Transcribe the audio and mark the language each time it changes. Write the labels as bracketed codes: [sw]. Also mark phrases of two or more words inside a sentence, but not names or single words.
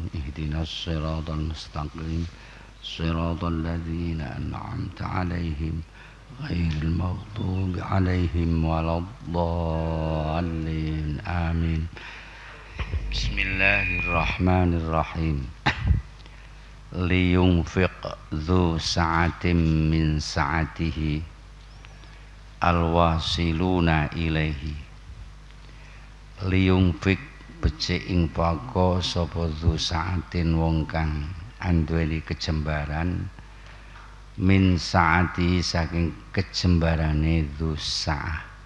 [ar] اهدنا الصراط المستقيم صراط الذين أنعمت عليهم غير المغضوب عليهم ولا الضالين. Amin. بسم الله الرحمن الرحيم. لينفق ذو سعة من سعته الواصلون إليه. [jv] Liyunfiq becik ing pako sapa [ar] ذو سعة [jv] wong kang anduweni kejembaran [ar] من سعة [jv] saking kejembarane [ar] ذو سعة.